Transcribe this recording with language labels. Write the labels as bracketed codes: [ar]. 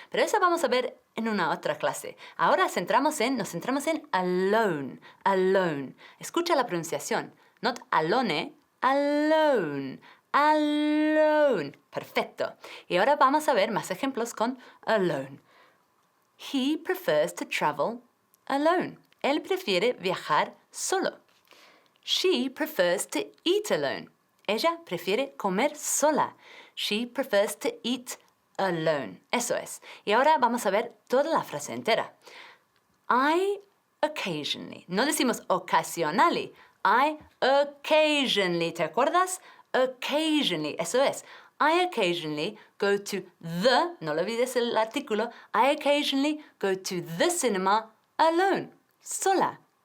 [es] Pero eso vamos a ver en una otra clase. Ahora nos centramos en alone, alone. Escucha la pronunciación. [en] Not alone, alone, alone. [es] Perfecto. Y ahora vamos a ver más ejemplos con alone. [en] He prefers to travel alone. [es] Él prefiere viajar solo. [en] She prefers to eat alone. [es] Ella prefiere comer sola. [en] She prefers to eat alone. [es] Eso es. Y ahora vamos a ver toda la frase entera. [en] I occasionally. [es] No decimos occasionally. [en] I occasionally. [es] ¿Te acuerdas? Occasionally. Eso es. [en] I occasionally go to the, [es] no lo olvides el artículo, [en] I occasionally go to the cinema alone. [es] Sola.